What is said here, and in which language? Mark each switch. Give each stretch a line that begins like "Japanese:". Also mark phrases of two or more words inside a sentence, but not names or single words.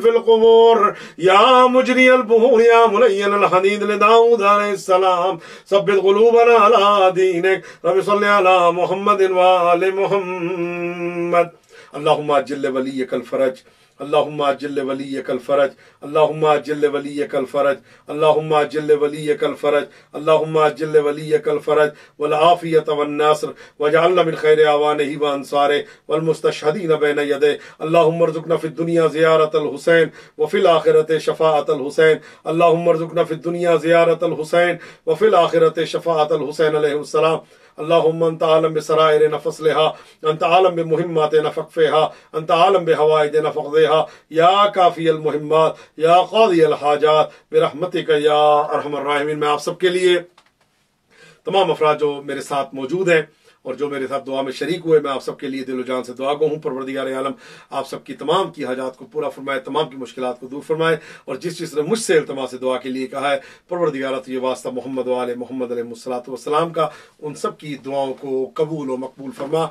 Arabic: في القبور يا مجري البحور يا ملين الحديد لداود عليه السلام ثبت قلوبنا على دينك، رب صل على محمد وآل محمد اللهم عجل لوليك الفرج، اللهم عجل لوليك الفرج، اللهم عجل لوليك الفرج، اللهم عجل لوليك الفرج، اللهم عجل لوليك الفرج والعافية والنصر واجعلنا من خير أعوانه وأنصاره والمستشهدين بين يديه. اللهم ارزقنا في الدنيا زيارة الحسين وفي الآخرة شفاعة الحسين. اللهم ارزقنا في الدنيا زيارة الحسين وفي الآخرة شفاعة الحسين عليه السلام. اللهم أنت أعلم بسرائر نفسلها، أنت أعلم بمهمات نفقفها، أنت أعلم بحوائج نفقزها، يا كافي المهمات، يا قاضي الحاجات، برحمتك يا أرحم الراحمين.
Hindi: मैं आप सबके लिए, तमाम अफराद जो मेरे साथ मौजूद हैं और जो मेरे साथ दुआ में शरीक हुए, मैं आप सबके लिए दिलो जान से दुआ गो हूँ। परवरदिगार आलम आप सबकी तमाम की हाजात को पूरा फरमाए, तमाम की मुश्किलात को दूर फरमाए। और जिस जिसने मुझसे इल्तमा से दुआ के लिए कहा है, परवरदिगार तो ये वास्ता मोहम्मद वाले मोहम्मद
Arabic: عليه الصلاة والسلام
Hindi: का, उन सब की दुआओं को कबूल और मकबूल फरमा।